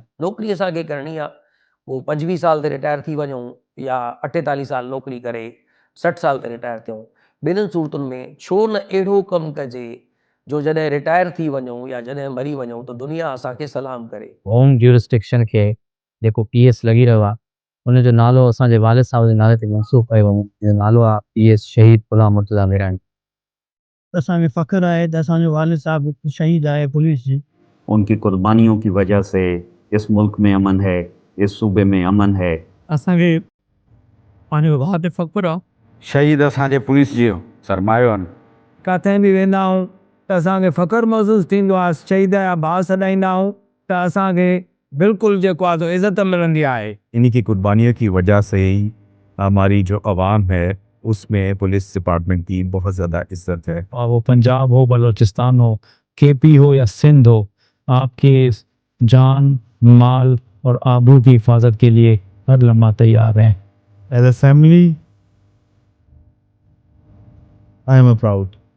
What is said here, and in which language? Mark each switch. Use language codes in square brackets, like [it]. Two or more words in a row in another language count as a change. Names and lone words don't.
[sd] नौकिरी असांखे करणी आहे, पोइ 25 साल ते रिटायर थी वञूं या 48 साल नौकिरी करे 60 साल ते रिटायर थियूं, ॿिन्हिनि सूरतुनि में छो न अहिड़ो कमु कजे जो जॾहिं रिटायर थी वञूं या जॾहिं मरी वञूं त दुनिया असांखे सलाम करे। [en] home jurisdiction [sd] खे जेको PS लॻी रहियो आहे, उनजो नालो असांजे वालिद साहब जे नाले ते मंसूब कयो वञे, जो नालो आहे PS शहीद गुलाम मुर्तज़ा मीरानी। असांखे फ़ख्रु आहे त असांजो वालिद साहब शहीद आहे पुलिस जी। [ur] ان کی قربانیوں کی وجہ سے اس ملک میں امن ہے، اس صوبے میں امن ہے. [sd] असांखे पंहिंजो भाउ ते फ़ख्रु आहे। शहीद असांजे पुलिस जो सरमायो आहिनि। किथे बि वेंदा आहियूं त असांखे फ़ख्रु महसूसु थींदो आहे, शहीद जा भाउ सॾाईंदा आहियूं त असांखे बिल्कुलु जेको आहे सो इज़त मिलंदी आहे। [ur] انہی کی قربانیوں کی وجہ سے ہی ہماری جو عوام ہے اس میں [en] police department [ur] کی بہت زیادہ عزت ہے. اور وہ پنجاب ہو، بلوچستان ہو، KP ہو یا سندھ ہو، آپ کے جان، مال اور آبرو کی حفاظت کے لیے ہر لمحہ تیار ہیں. [en] As a family, I am proud.